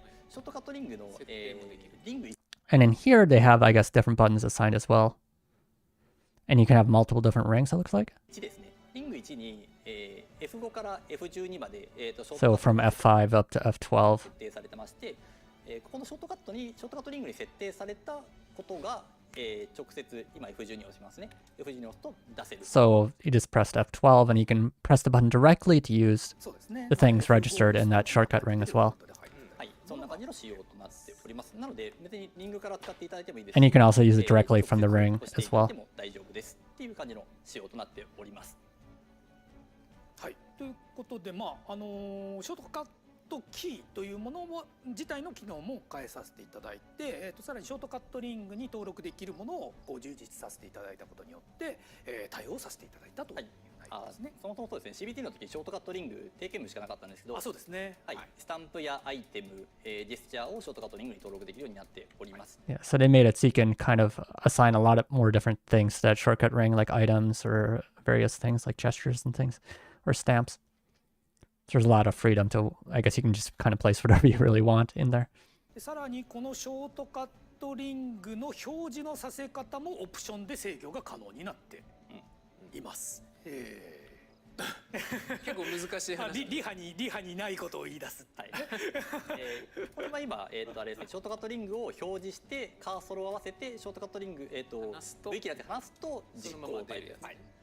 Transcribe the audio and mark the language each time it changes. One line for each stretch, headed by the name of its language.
Japanese: ショートカットリングの、リング
English: and in here they have, I guess, different buttons assigned as well. And you can have multiple different rings, it looks like.
Japanese: 1ですね。リング1に、F5 から F12 まで、
English: So from F5 up to F12.
Japanese: 設定されてまして、ここのショートカットリングに設定されたことが、直接今 F12 を押しますね。 F12 を押すと出せる。
English: So you just pressed F12 and you can press the button directly to use the things registered in that shortcut ring as well.
Japanese: はい、そんな感じの仕様となっております。なので別にリングから使っていただいてもいいですし、
English: And you can also use it directly from the ring as well.
Japanese: 大丈夫ですっていう感じの仕様となっております。はい、ということで、ショートカットキーというものも自体の機能も変えさせていただいて、さらにショートカットリングに登録できるものをこう充実させていただいたことによって、対応させていただいたという内あそもそもそうですね、CBT の時ショートカットリング定型文しかなかったんですけど、あ、そうですね。はい、スタンプやアイテム、ジェスチャーをショートカットリングに登録できるようになっております。
English: Yeah, so they made it so you can kind of assign a lot of more different things to that shortcut ring, like items or various things like gestures and things, or stamps. So there's a lot of freedom to, I guess you can just kind of place whatever you really want in there.
Japanese: でさらにこのショートカットリングの表示のさせ方もオプションで制御が可能になっています。結構難しい話。リハにないことを言い出す。はい。これは今あれですね、ショートカットリングを表示してカーソルを合わせてショートカットリングV キーで離すと実行を出るやつ。はい。